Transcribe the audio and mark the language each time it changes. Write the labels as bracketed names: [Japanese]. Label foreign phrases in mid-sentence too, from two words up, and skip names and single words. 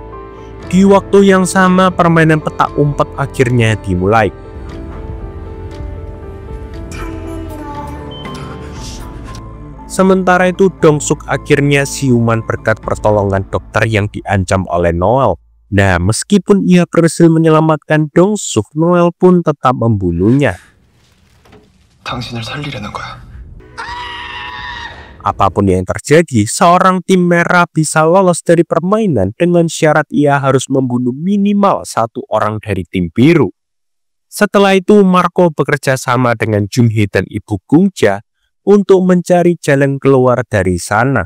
[Indonesian] Di waktu yang sama, permainan petak umpet akhirnya dimulai. Sementara itu Dong-suk akhirnya siuman berkat pertolongan dokter yang diancam oleh Noel. Nah, meskipun ia berhasil menyelamatkan Dong-suk, Noel pun tetap membunuhnya. [Korean] 당신을 살리려는 거야. [Indonesian] Apapun yang terjadi, seorang tim merah bisa lolos dari permainan dengan syarat ia harus membunuh minimal satu orang dari tim biru. Setelah itu, Marco bekerja sama dengan Junhee dan Ibu Gungja untuk mencari jalan keluar dari sana.